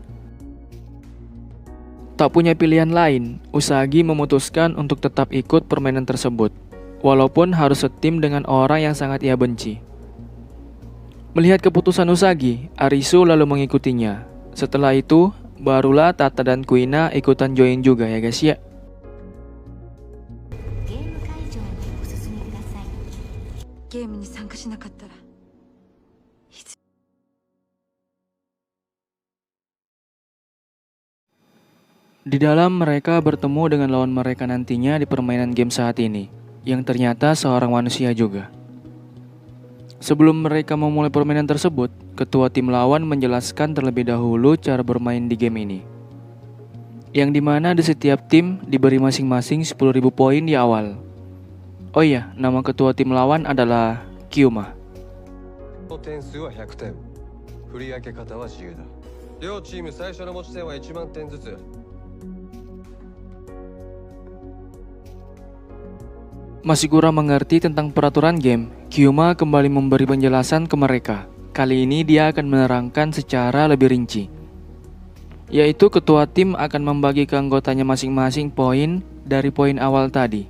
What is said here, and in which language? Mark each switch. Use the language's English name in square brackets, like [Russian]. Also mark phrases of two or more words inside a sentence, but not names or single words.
[Indonesian] Tak punya pilihan lain, Usagi memutuskan untuk tetap ikut permainan tersebut, walaupun harus setim dengan orang yang sangat ia benci. Melihat keputusan Usagi, Arisu lalu mengikutinya. Setelah itu, barulah Tata dan Kuina ikutan join juga ya guys ya. [Japanese] ゲーム会場にお進みください。ゲームに参加しなかったら [Indonesian] Di dalam mereka bertemu dengan lawan mereka nantinya di permainan game saat ini, yang ternyata seorang manusia juga. Sebelum mereka memulai permainan tersebut, ketua tim lawan menjelaskan terlebih dahulu cara bermain di game ini. Yang dimana di setiap tim diberi masing-masing 10.000 poin di awal. Oh iya, nama ketua tim lawan adalah Kyuma. [Japanese] 点数は100点。振り分け方は自由だ。両チーム最初の持ち点は1万点ずつ。 [Indonesian] Masih kurang mengerti tentang peraturan game, Kyuma kembali memberi penjelasan ke mereka. Kali ini dia akan menerangkan secara lebih rinci. Yaitu ketua tim akan membagi ke anggotanya masing-masing poin dari poin awal tadi.